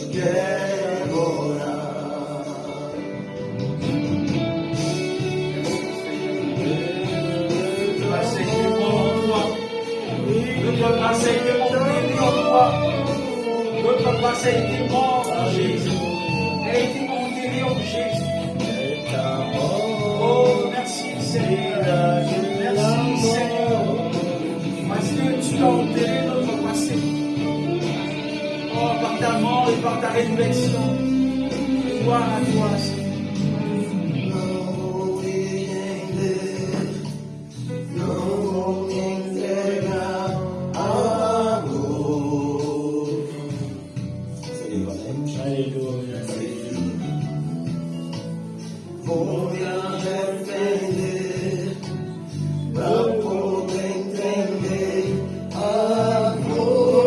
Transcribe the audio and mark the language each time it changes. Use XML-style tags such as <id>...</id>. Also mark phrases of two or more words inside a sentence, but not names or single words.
<pt>Quero orar.</pt> <fr>Notre passé était enterré en toi. Notre passé était mort en Jésus. Elle a été enterrée en Jésus. Oh, merci Seigneur. Merci Seigneur. Parce que tu as enterré notre passé. Oh, par ta mort et par ta résurrection. Gloire à toi, Seigneur.</fr> <pt>Não vou entregar amor. Vou me arrepender pra poder entender amor.</pt>